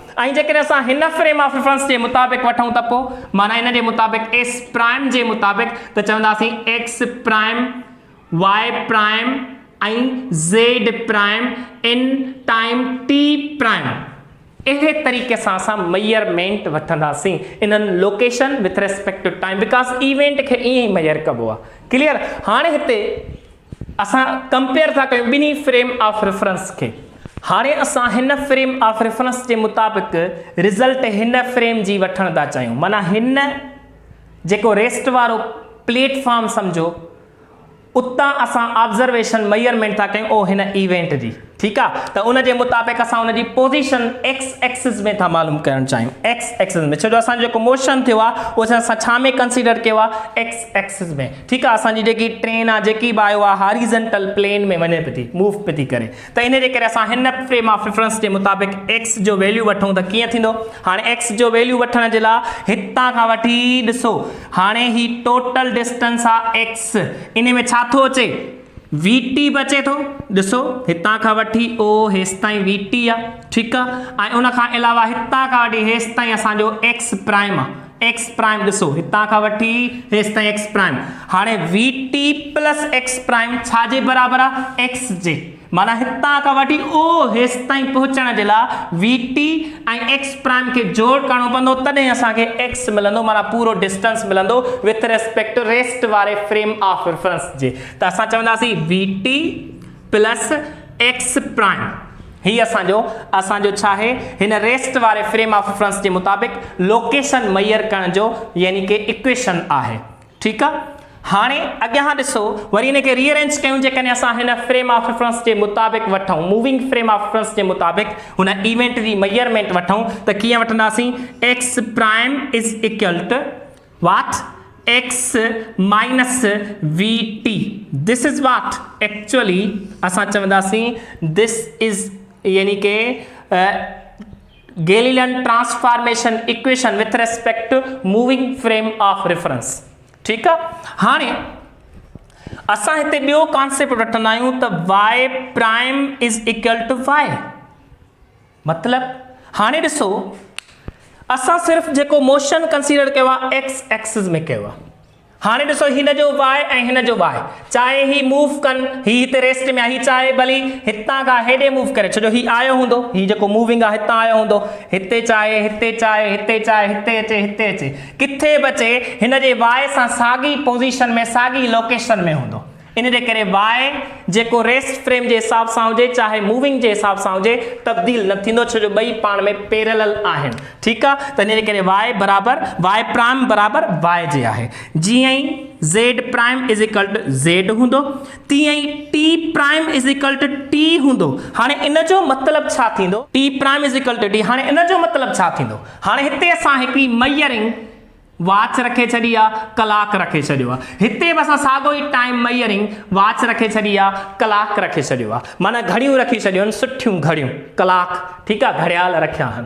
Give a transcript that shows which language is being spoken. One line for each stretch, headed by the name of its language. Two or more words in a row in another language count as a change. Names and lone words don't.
Sindhi: ऐं जेकॾहिं असां हिन
English: frame of reference
Sindhi: जे मुताबिक़ वठूं त पोइ माना हिन जे मुताबिक़
English: S prime
Sindhi: जे मुताबिक़ त चवंदासीं
English: x prime y prime
Sindhi: ऐं
English: z prime in time t prime.
Sindhi: अहिड़े तरीक़े सां असां मेजरमेंट वठंदासीं इन्हनि लोकेशन
English: with respect to time, because event
Sindhi: खे ईअं ई मेजर कबो आहे, क्लियर। हाणे हिते असां कंपेयर था कयूं ॿिन्ही
English: frame of reference
Sindhi: खे। हाणे असां हिन
English: frame of reference
Sindhi: जे मुताबिक़ रिज़ल्ट हिन फ्रेम जी वठण था चाहियूं, माना हिन जेको रेस्ट वारो प्लेटफॉर्म सम्झो उतां असां
English: observation measurement
Sindhi: था कयूं हिन इवेंट जी, ठीकु आहे। त उन जे मुताबिक़ असां उन जी पोजीशन
English: x axis
Sindhi: में था मालूम करणु चाहियूं,
English: x axis
Sindhi: में, छो जो असांजो जेको मोशन थियो आहे उहो असां छा में कंसीडर कयो आहे,
English: x axis
Sindhi: में, ठीकु आहे। असांजी जेकी ट्रेन आहे जेकी बि आयो आहे
English: horizontal plane
Sindhi: में वञे पई थी, मूव पई थी करे, त इन जे करे असां हिन
English: frame of reference
Sindhi: जे मुताबिक़ एक्स जो वैल्यू वठूं त कीअं थींदो। हाणे एक्स जो वैल्यू वठण जे लाइ हितां खां वठी ॾिसो, हाणे ही
English: total distance
Sindhi: आहे एक्स, इन में छा थो अचे,
English: v t
Sindhi: बचे थो, ॾिसो हितां खां वठी हेसि ताईं
English: v t
Sindhi: आहे, ठीकु आहे। ऐं उन खां अलावा हितां खां वठी हेसि ताईं असांजो
English: x prime
Sindhi: आहे,
English: x prime
Sindhi: ॾिसो हितां खां वठी हेसि ताईं
English: x prime.
Sindhi: हाणे
English: v t plus x prime
Sindhi: छाजे बराबरि आहे, एक्स जे, माना हितां खां वठी हेसि ताईं पहुचण जे लाइ
English: v t
Sindhi: ऐं
English: x prime
Sindhi: खे जोड़ करणो पवंदो, तॾहिं असांखे एक्स मिलंदो, माना पूरो डिस्टेंस मिलंदो
English: with respect to rest
Sindhi: वारे
English: frame of reference
Sindhi: जे। त असां चवंदासीं
English: v t plus x prime,
Sindhi: ही असांजो छा आहे हिन रेस्ट वारे
English: frame of reference
Sindhi: जे मुताबिक़ लोकेशन मैयर करण जो यानी कि इक्वेशन आहे। ठीकु आहे, हाणे अॻियां ॾिसो वरी हिनखे रीअरेंज कयूं। जेकॾहिं असां हिन
English: frame of reference
Sindhi: जे मुताबिक़ वठूं,
English: moving frame of reference
Sindhi: जे मुताबिक़ हुन इवेंट जी मेजरमेंट वठूं त कीअं वठंदासीं?
English: x prime is equal to what? x minus vt. this is what actually
Sindhi: असां चवंदासीं
English: this is
Sindhi: यानी के
English: Galilean transformation equation with respect to moving frame of reference.
Sindhi: ठीकु आहे, हाणे असां हिते ॿियो कॉन्सेप्ट वठंदा आहियूं त
English: y prime is equal to y.
Sindhi: मतलब हाणे ॾिसो असां सिर्फ़ जेको मोशन कंसीडर कयो आहे
English: x axis
Sindhi: में कयो आहे। हाणे ॾिसो हिन जो y ऐं हिन जो y, चाहे ही मूव कनि, ही हिते रेस्ट में आहे, ही चाहे भली हितां खां हेॾे मूव करे छॾियो, ही आयो हूंदो, ही जेको मूविंग आहे हितां आयो हूंदो, हिते चाहे हिते चाहे हिते चाहे हिते अचे हिते अचे, किथे बि अचे हिन जे y सां साॻी पोज़ीशन में साॻी लोकेशन में हूंदो। इन जे करे y जेको
English: rest frame
Sindhi: जे हिसाब सां हुजे चाहे मूविंग जे हिसाब सां हुजे तब्दील न थींदो, छो जो ॿई पाण में पैरेलल आहिनि। ठीकु आहे, त इन जे करे y बराबर
English: y prime
Sindhi: बराबर y जे आहे। जीअं ई
English: z prime is equal to z
Sindhi: हूंदो तीअं ई
English: t prime is equal to t
Sindhi: हूंदो। हाणे इन जो मतिलबु छा थींदो?
English: t prime is equal to t,
Sindhi: हाणे इन जो मतिलबु छा थींदो? हाणे हिते असां हिकिड़ी
English: measuring watch
Sindhi: रखे छॾी आहे, कलाक रखे छॾियो आहे, हिते बि असां साॻियो ई
English: time measuring watch
Sindhi: रखे छॾी आहे, कलाक रखे छॾियो आहे, माना घड़ियूं रखी छॾियूं आहिनि, सुठियूं घड़ियूं, कलाक, ठीकु आहे, घड़ियाल रखिया आहिनि।